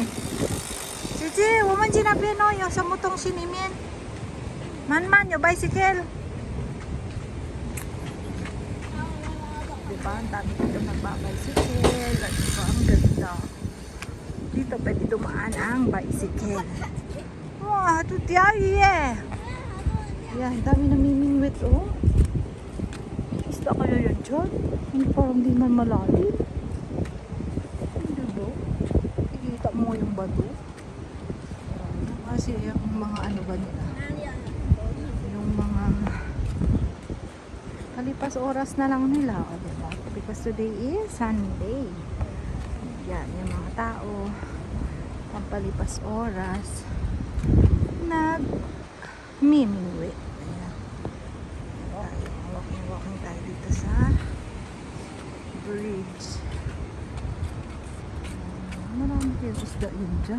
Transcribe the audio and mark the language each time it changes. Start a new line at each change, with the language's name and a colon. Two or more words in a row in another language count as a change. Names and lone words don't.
Chinese: 姐姐，我们去那边哦，有什么东西里面？慢慢有 bicycle。Diba?
Filipino: Ang dami dito nagbabicycle. At diba, ang ganda. Dito pwede dumaan ang bicycle. Wow, ito tiyayi eh. Yan, ang dami namimingwit oh. Isda kaya yan dyan? Parang di man malalim. Hindi ba? Ikita mo yung bato. Kasi yung mga ano ba nila? Yung mga kalipas oras na lang nila. O, diba?
English: Because today is Sunday.
Filipino: Yan, yung mga tao pampalipas oras nag-mimingwit. Walking tayo dito sa bridge. Marami kayo isda yun dyan.